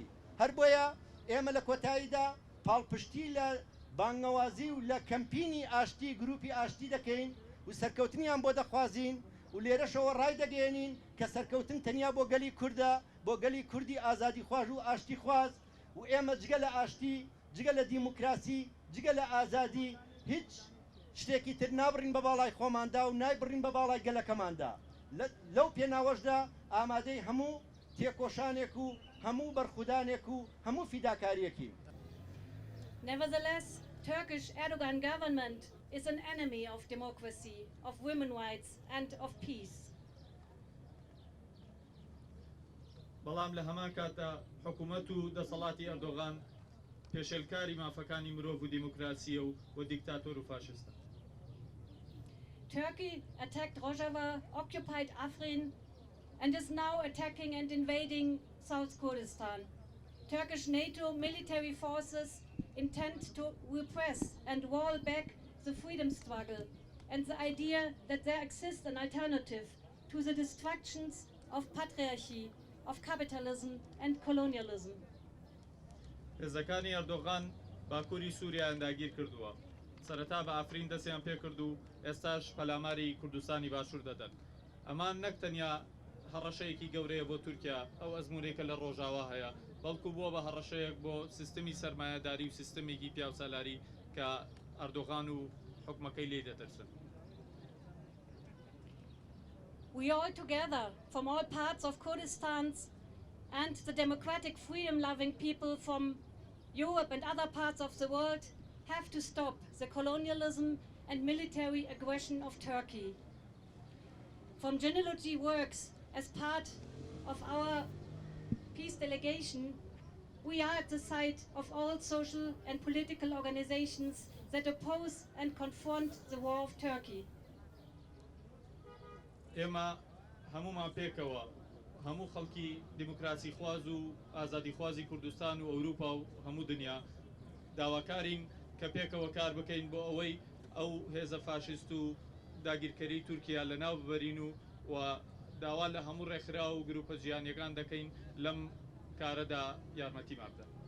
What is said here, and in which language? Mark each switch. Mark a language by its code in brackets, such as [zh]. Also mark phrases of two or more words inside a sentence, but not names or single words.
[ckb] هەر بۆیە ئێمە لە کۆتاییدا پاڵپشتی لە بانگەوازی و لە کەمپینی ئاشتی گروپی ئاشتی دەکەین و سەرکەوتنیان بۆ دەخوازین و لێرەشەوە ڕای دەگەێنین کە سەرکەوتن تەنیا بۆ گەلی کووردە، بۆ گەلی کوردی ئازادی خواژ و ئاشتی خواز، و ئێمە جگە لە ئاشتی، جگە لە دیموکراسی، جگە لە ئازادی هیچ شتێکی تر نابڕین بە باڵای خۆماندا و نایبڕین بە باڵای گەلەکەماندا. لەو پێناوەشدا ئامادەی هەموو تێکۆشانێک و هەموو بەرخودانێک و هەموو فیداکاریەکی. [en] Nevertheless, Turkish Erdogan government is an enemy of democracy, of women's rights and of peace. [ckb] بەڵام لە هەمان کاتە حکوومەت و دەسەڵاتی ئەردۆغان پێشێلکاری مافەکانی مرۆڤ و دیموکراسیە و دیکتاتۆر و فاشستە. [en] Turkey attacked Rojava, occupied Afrin, and is now attacking and invading South Kurdistan. Turkish NATO military forces intend to repress and wall back the freedom struggle and the idea that there exists an alternative to the destructions of patriarchy, of capitalism and colonialism. [ckb] هێزەکانی ئەردۆغان باکووری سووریایان داگیر کردووە. سەرەتا بە ئافرین دەستیان پێ کرد و ئێستاش پەلاماری کوردستانی باشوور دەدەن. ئەمان نەک تەنیا هەڕەشەیەکی گەورەیە بۆ تورکیا، ئەو ئەزمونێکە لە ڕۆژاوا هەیە، بەڵکو بووە بە هەڕەشەیەک بۆ سیستمی سەرمایەداری و سیستمێکی پیاوسالاری کە ئەردۆغان و حکومەکەی لێ دەترسن. [en] We all together, from all parts of Kurdistan and the democratic freedom-loving people from Europe and other parts of the world, have to stop the colonialism and military aggression of Turkey. From Genealogy Works, as part of our peace delegation, we are at the side of all social and political organizations that oppose and confront the war of Turkey. [ckb] ئێمە هەمومان پێکەوە، هەموو خەڵکی دیموکراسی خواز و ئازادی خوازی کوردستان و ئەوروپا و هەموو دنیا داواکارین کە پێکەوە کار بکەین بۆ ئەوەی ئەو هێزە فاشیست و داگیرکەری تورکیا لە ناو ببەرین و داوا لە هەموو ڕێکخرا و گروپە جیهانیەکان دەکەین لەم کارەدا یارمەتیمان بدەن.